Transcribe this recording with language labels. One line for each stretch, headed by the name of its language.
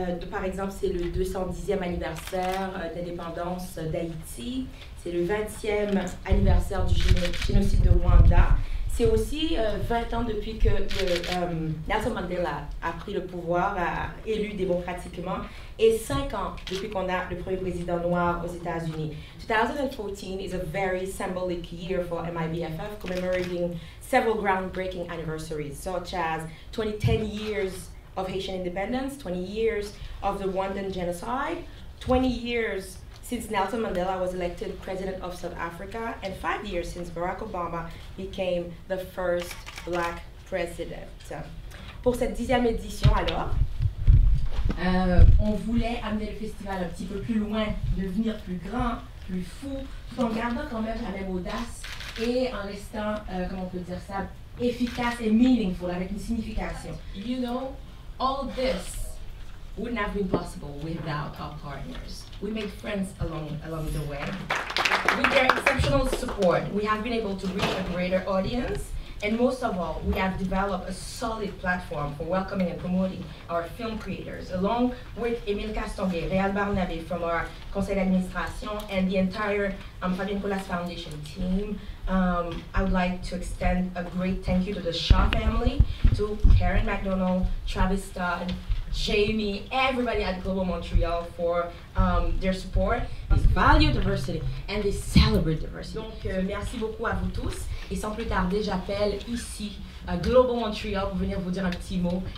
French: Par exemple, c'est le 210e anniversaire d'indépendance d'Haïti. C'est le 20e anniversaire du génocide de Rwanda. C'est aussi 20 ans depuis que Nelson Mandela a pris le pouvoir, élu démocratiquement, et 5 ans depuis qu'on a le premier président noir aux États-Unis.
English: 2014 is a very symbolic year for MIBFF, commemorating several groundbreaking anniversaries, such as 10 years of Haitian independence, 20 years of the Rwandan genocide, 20 years since Nelson Mandela was elected president of South Africa, and 5 years since Barack Obama became the first black president.
French: Pour cette 10e édition, alors, on voulait amener le festival un petit peu plus loin, devenir plus grand, plus fou, tout en gardant quand même la même audace et en restant, comment on peut dire ça, efficace et meaningful, avec une signification.
English: You know, all this wouldn't have been possible without our partners. We made friends along the way. With their exceptional support, we have been able to reach a greater audience, and most of all, we have developed a solid platform for welcoming and promoting our film creators, along with Emile Castonguay, Réal Barnabé from our
French: conseil d'administration,
English: and the entire Fabienne Collat's Foundation team. I would like to extend a great thank you to the Shaw family, to Karen McDonald, Travis Todd, Jamie, everybody at Global Montreal for their support. They value diversity and they celebrate diversity.
French: Donc, merci beaucoup à vous tous. Et sans plus tarder, j'appelle ici Global Montreal pour venir vous dire un petit mot.